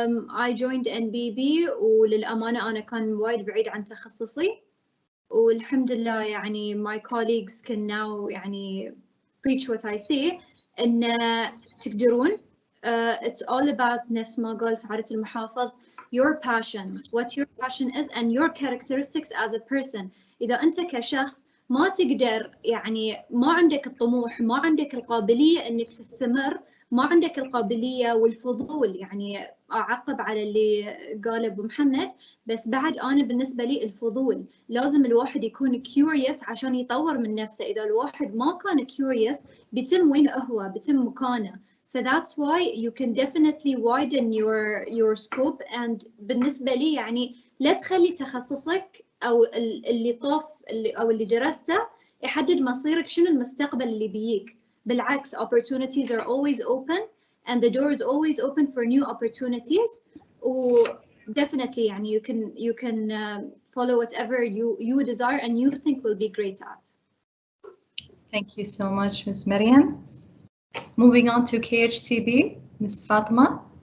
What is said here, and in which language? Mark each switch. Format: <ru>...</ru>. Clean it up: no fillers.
<en>I joined NBB</en> <ar>وللأمانة أنا كان وايد بعيد عن تخصصي، والحمد لله يعني</ar> <en>my colleagues can now</en> <ar>يعني</ar> <en>preach what I say</en> <ar>إن تقدرون.</ar> <en>It's all about</en> <ar>نفس ما قال سعادة المحافظ</ar> <en>your passion, what your passion is and your characteristics as a person.</en> <ar>إذا أنت كشخص ما تقدر يعني ما عندك الطموح، ما عندك القابلية إنك تستمر، ما عندك القابلية والفضول، يعني أعقب على اللي قاله أبو محمد، بس بعد أنا بالنسبة لي الفضول لازم الواحد يكون curious عشان يطور من نفسه. إذا الواحد ما كان curious بيتم وين هو، بيتم مكانه.</ar> <en>That's why you can definitely widen your scope.</en> <ar>And بالنسبة لي يعني لا تخلي تخصصك أو اللي طاف أو اللي درسته يحدد مصيرك شنو المستقبل اللي بيجيك.</ar> <en>بالعكس opportunities are always open and the door is always open for new opportunities. Definitely يعني you can follow whatever you desire and you think will be great at. Thank you so much, Ms. Maryam. Moving on to KHCB, Ms. Fatima.</en>